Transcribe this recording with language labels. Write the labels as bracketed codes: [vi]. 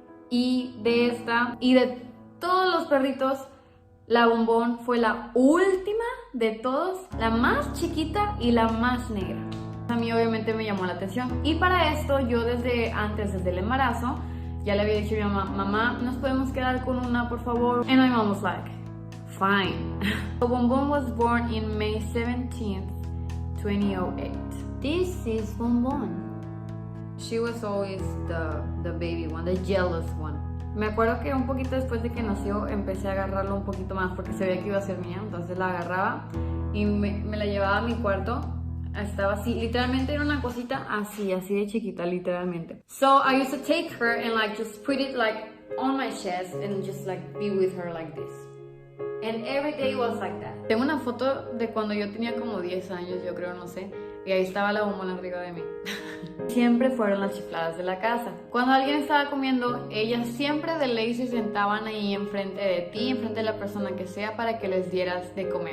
[es] Y de esta, y de todos los perritos, la Bombón fue la última de todos, la más chiquita y la más negra. A mí obviamente me llamó la atención y para esto yo desde el embarazo ya le había dicho a mi mamá, mamá, ¿nos podemos quedar con una por favor? [en] And my mom was like, fine. So Bonbon was born in May 17th, 2008. This is Bonbon. She was always the baby one, the jealous one. [es] Me acuerdo que un poquito después de que nació empecé a agarrarlo un poquito más porque sabía que iba a ser mía, entonces la agarraba y me la llevaba a mi cuarto. Estaba así, literalmente era una cosita así de chiquita, literalmente. [en] So I used to take her and like just put it like on my chest and just like be with her like this. And every day was like that. [es] Tengo una foto de cuando yo tenía como 10 años, yo creo, no sé. Y ahí estaba la bombona arriba de mí. Siempre fueron las chifladas de la casa. Cuando alguien estaba comiendo, ellas siempre de ley se sentaban ahí enfrente de ti, enfrente de la persona que sea, para que les dieras de comer.